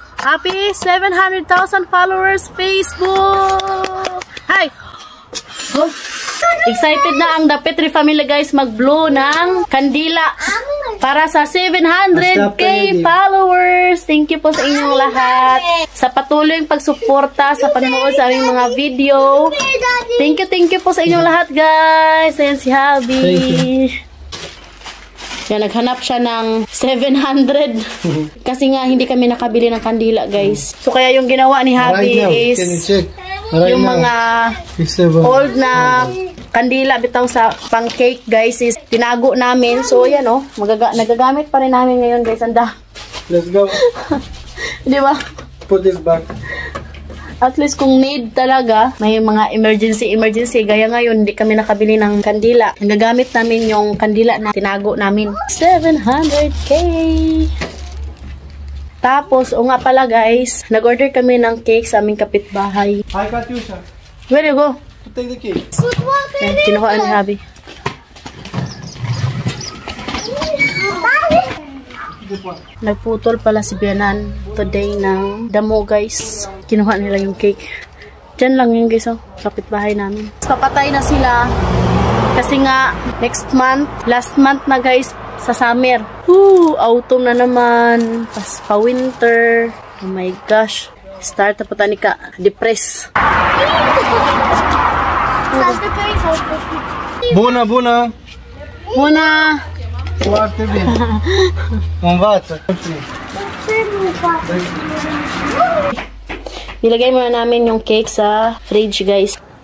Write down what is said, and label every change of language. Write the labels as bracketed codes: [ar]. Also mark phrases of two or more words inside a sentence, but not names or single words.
[en] Happy 700,000 followers Facebook! Hi! Oh. [tl] Excited na ang The Petri family guys mag-blow ng kandila para sa 700k followers. [en] Thank you [tl] po sa inyong lahat sa patuloy pagsuporta sa panonood sa aming mga video. [en] Thank you [tl] po sa inyong lahat guys. Ayan si Habi. Yan, naghanap siya ng 700 kasi nga hindi kami nakabili ng kandila guys. So kaya yung ginawa ni Habi is yung mga old na kandila bitaw sa pang cake guys is tinago namin. So yan oh, nagagamit pa rin namin ngayon guys. Anda. [en] Let's go. [tl] Di ba? [en] Put this back. At least [tl] kung need talaga, may mga emergency, gaya ngayon, hindi kami nakabili ng kandila. Nagagamit namin yung kandila na tinago namin. 700k! Tapos, o nga pala guys, nag-order kami ng cake sa aming kapitbahay. [en] Hi, Katyusha. Where you go? Take the cake. [tl] Ayan, kinuhaan ni Habi. Nagputol pala si Bianan today ng damo guys. Kinuha nila yung cake. Diyan lang yun guys oh, kapitbahay namin. Papatay na sila kasi nga [en] next month, last month [tl] na guys sa summer. Autumn na naman. Pas pa winter. Oh my gosh. Start na po tani ka. Depress. [ro] Buna. Muna. Foarte bine. Învață. [tl] Nilagay muna namin yung cake sa fridge guys.